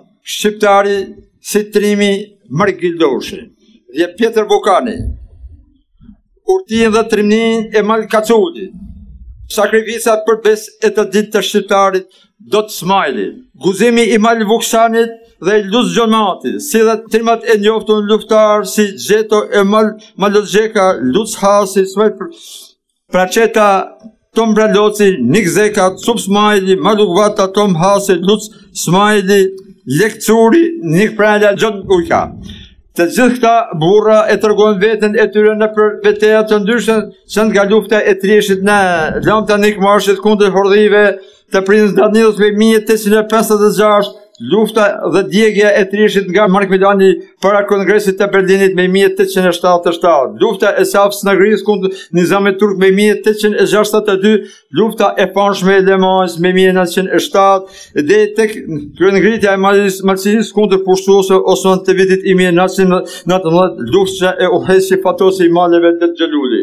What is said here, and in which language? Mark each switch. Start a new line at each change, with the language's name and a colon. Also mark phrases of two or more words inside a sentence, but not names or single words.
Albanian: Shqiptari, si Trimi Margildoshi, dhe Pjetër Vukani, Urtin dhe Trimnin e Malkacudi, sakrificat për bes e të ditë të shqiptarit, Dot Smajli, guzimi i Mal Vuksanit dhe Luz Gjonmati, si dhe trimat e njoftun luftar si Gjeto e Malozgjeka, Luz Hasi, Pracheta, Tom Braloci, Nik Zeka, Cup Smajli, Malugvata, Tom Hasi, Luz Smajli, Lekcuri, Nik Prala, Gjon Ujka. Të gjithë këta burra e tërgojnë vetën e tyre në për veteja të ndryshën që nga lufta e trishit në lamta Nik Marshit kundër hordhive të prins Danilës me 1856, lufta dhe djegja e trishit nga Mark Milani para Kongresit të Berlinit me 1877, lufta e Safs në Gris kundër Nizamit Turk me 1862, lufta e panshme e Lemans me 1907, dhe tek kryengritja e Malësisë kundër pushtuesve Osman të vitit 1919, lufta e Uhesi Fatosi i Maleve dhe Xheluli.